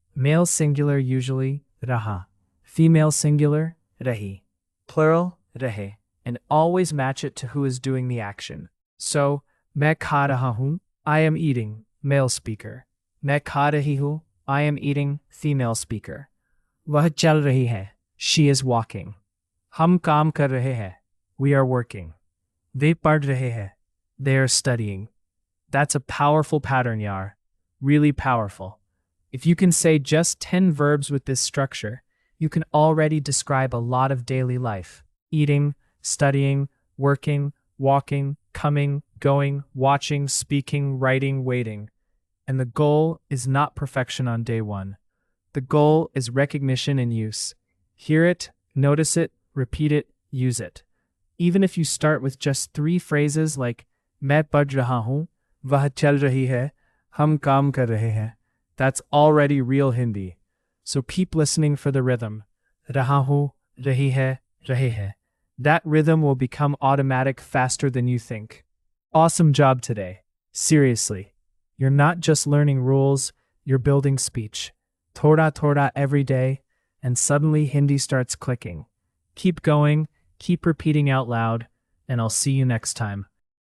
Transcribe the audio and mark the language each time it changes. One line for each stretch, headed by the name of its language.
English: Male singular usually raha. Female singular rahi. Plural rahe. And always match it to who is doing the action. So,
Hindi: मैं खा रहा हूँ,
English: I am eating, male speaker.
Hindi: मैं खा रही हूँ,
English: I am eating, female speaker.
Hindi: वह चल रही है,
English: she is walking.
Hindi: हम काम कर रहे हैं,
English: we are working.
Hindi: वे पढ़ रहे हैं,
English: they are studying. That's a powerful pattern, yaar. Really powerful. If you can say just 10 verbs with this structure, you can already describe a lot of daily life. Eating, studying, working, walking, coming, going, watching, speaking, writing, waiting. And the goal is not perfection on day one. The goal is recognition and use. Hear it, notice it, repeat it, use it. Even if you start with just 3 phrases like
Hindi: मैं पढ़ रहा हूँ, वह चल रही है, हम काम कर रहे हैं,
English: that's already real Hindi. So keep listening for the rhythm.
Hindi: रहा हूँ, रही है, रहे हैं.
English: That rhythm will become automatic faster than you think. Awesome job today. Seriously. You're not just learning rules, you're building speech. Thoda every day, and suddenly Hindi starts clicking. Keep going, keep repeating out loud, and I'll see you next time.